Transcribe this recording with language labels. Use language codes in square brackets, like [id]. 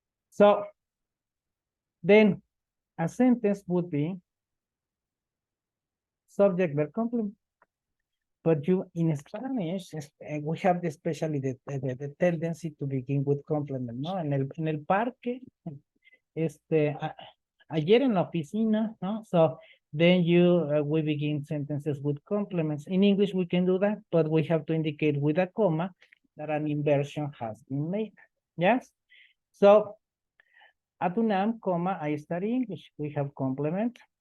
[en] So then a sentence would be subject, verb, complement. But you in Spanish, we have especially the tendency to begin with complement, ¿no? [es] En el parque, ayer en la oficina, ¿no? [en] So then we begin sentences with complements. In English, we can do that, but we have to indicate with a comma that an inversion has been made. Yes? So at UNAM, comma, I study English. We have complement.